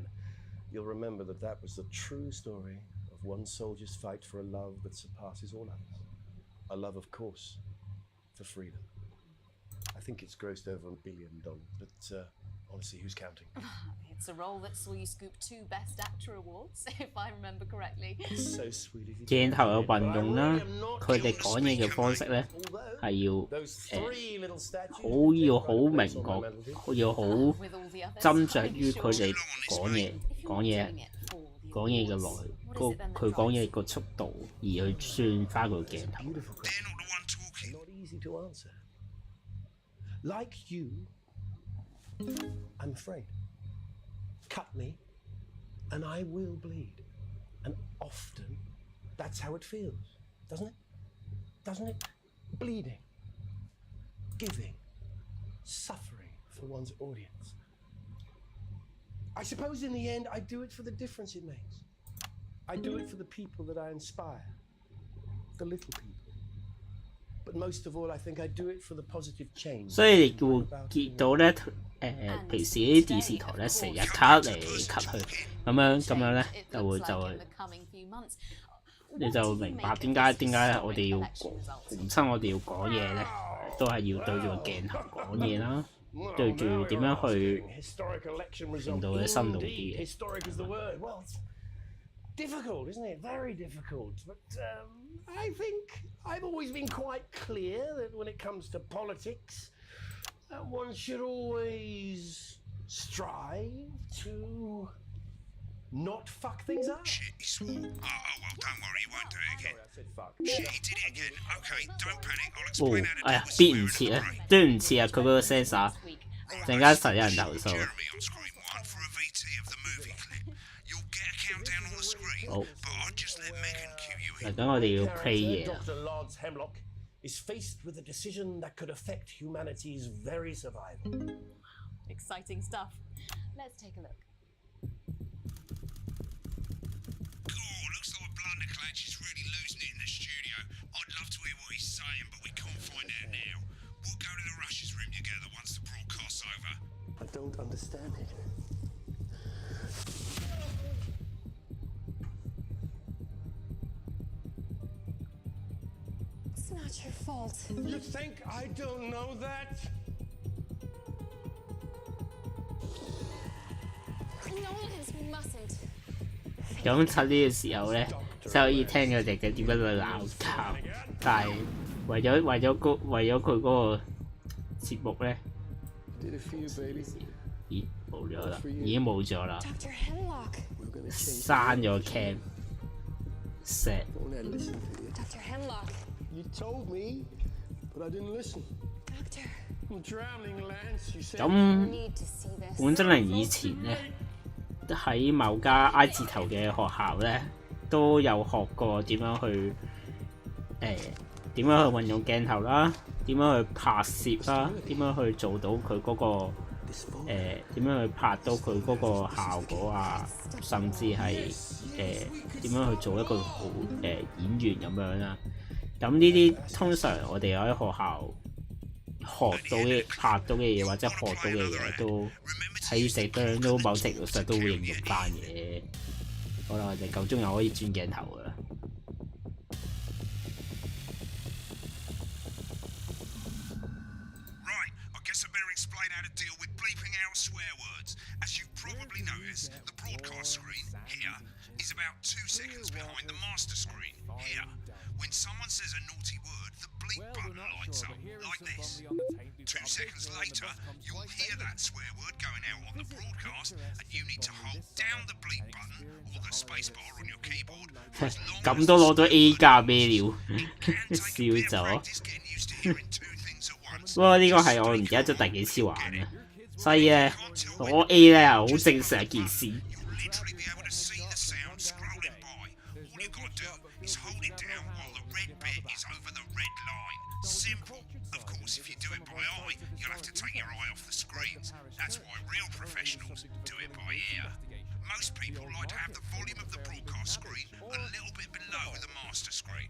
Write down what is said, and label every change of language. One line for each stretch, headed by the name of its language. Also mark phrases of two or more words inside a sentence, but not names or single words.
English: You'll remember that was the true story of one soldier's fight for a love that surpasses all others. A love, of course, for freedom. I think it's grossed over $1 billion, but honestly, who's counting? It's a role that saw you scoop 2 Best Actor awards, if I remember correctly. So sweet of you.
Cantonese: 鏡頭有運用啦，佢哋講嘢嘅方式咧係要
English: Those three little statues.
Cantonese: 好明確，要好
English: With all the others,
Cantonese: 斟酌於
English: I'm
Cantonese: 佢
English: sure.
Cantonese: 哋講嘢
English: If you're not doing it for the
Cantonese: 講嘢嘅
English: awards,
Cantonese: 內
English: what is it then
Cantonese: 佢
English: that
Cantonese: 講
English: drives
Cantonese: 嘢個速度，而去算翻個鏡頭。
English: Beautiful They're question. not the one talking. Not easy to answer. Like you, I'm afraid. Cut me, and I will bleed. And often, that's how it feels, doesn't it? Doesn't it? Bleeding, giving, suffering for one's audience. I suppose in the end, I do it for the difference it makes. I do it for the people that I inspire, the little people. But most of all, I think I do it for the positive change.
Cantonese: 所以你會見到咧平時啲電視台咧成日 cut 嚟 cut 去，咁樣咧
English: It
Cantonese: 就
English: looks
Cantonese: 會
English: like in the coming few months.
Cantonese: 你就明白點解我哋要逢親我哋要講嘢咧，都係要對住個鏡頭講嘢啦，對住點樣去令到佢生動啲嘅。
English: Difficult, isn't it? Very difficult. But I think I've always been quite clear that when it comes to politics, one should always strive to not fuck things up. Shit, he swore. Well, don't worry, he won't do it again. Shit, he did it again. Okay, don't panic. I'll 哦 explain how to 哎呀 deal with
Cantonese: ，beat 唔
English: swearing
Cantonese: 切
English: and 啊 brain.
Cantonese: 對唔切啊，佢嗰個 sensor， 陣間實有人投訴。
English: Jeremy on screen 1 for a VT of the movie clip. You'll get a countdown on the screen,
Cantonese: 好，
English: but I'll just let Megan cue you 嗱 in.
Cantonese: 咁我哋要 play 嘢啦。
English: Dr. Lance Hemlock is faced with a decision that could affect humanity's very survival. Exciting stuff. Let's take a look. Oh, looks like Blunderclatch is really losing it in the studio. I'd love to hear what he's saying, but we can't find out now. We'll go to the Russia's room together once the broadcast's over. I don't understand it. It's not your fault. You think I don't know that? Nolans mustn't.
Cantonese: 咁趁呢個時候咧，就可以聽佢哋嘅點樣去鬧交，但係為咗佢嗰個節目咧，
English: Did it for you, baby.
Cantonese: 咦冇咗啦，已經冇咗啦，
English: Dr. Hemlock. We're gonna change.
Cantonese: 刪咗
English: cam set。 Won't I listen to you? Dr. Hemlock. You told me, but I didn't listen. Doctor, I'm drowning, Lance. You said.
Cantonese: 咁
English: need to see this.
Cantonese: 本真係以前咧，喺某家 I 字頭嘅學校咧，都有學過點樣去點樣去運用鏡頭啦，點樣去拍攝啦，點樣去做到佢嗰個點樣去拍到佢嗰個效果啊，甚至係點樣去做一個好演員咁樣啦。咁呢啲通常我哋喺學校學到嘅、拍到嘅嘢或者學到嘅嘢，都喺社當都某程度上都會應用翻嘅。好啦，我哋夠鐘又可以轉鏡頭噶啦。
English: Right, I guess I better explain how to deal with bleeping out swear words. As you've probably noticed, the broadcast screen, here, is about 2 seconds behind the master screen, here. When someone says a naughty word, the bleep button lights up, like this. 2 seconds later, you'll hear that swear word going out on the broadcast, and you need to hold down the bleep button or the spacebar on your keyboard for as long
Cantonese: 咁
English: as
Cantonese: 都攞到 A 加咩料？
English: can take a bit
Cantonese: 笑
English: of
Cantonese: 咗。
English: practice getting used to hearing 2 things at once.
Cantonese: 不過呢個係我唔記得咗第幾次玩嘅，所以咧攞 A 咧係好正常一件事。
English: You'll literally be able to see the sound scrolling by. All you've got to do is hold it down while the red bit is over the red line. Simple. Of course, if you do it by eye, you'll have to take your eye off the screens. That's why real professionals do it by ear. Most people like to have the volume of the broadcast screen a little bit below the master screen.